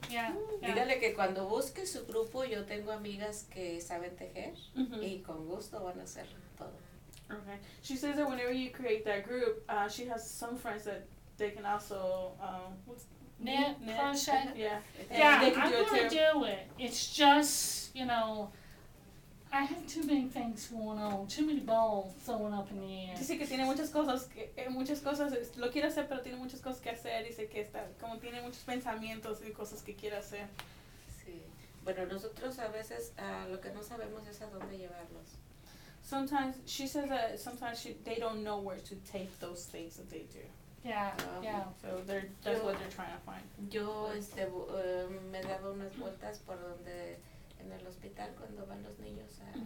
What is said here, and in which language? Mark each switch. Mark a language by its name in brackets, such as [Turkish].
[English] yeah, yeah. [Spanish] Dígale que cuando busque su grupo, yo tengo amigas que saben tejer Mhm. y con gusto van a hacer todo. [English] Okay. She says that whenever you create that group, she has some friends that they can also Knit, crochet. Yeah. And Yeah, they can I'm do it gonna too. do it. It's just, I have too many things going on, too many balls throwing up in the air. [Spanish] Dice que tiene muchas cosas, lo quiere hacer, pero tiene muchas cosas que hacer. Dice que como tiene muchos pensamientos y cosas que quiere hacer. Sí. Bueno, nosotros a veces lo que no sabemos es a dónde llevarlos. [English] Sometimes she says that they don't know where to take those things that they do. Yeah, yeah. So that's what they're trying to find. [Spanish] Yo me daba unas vueltas por donde en el hospital cuando van los niños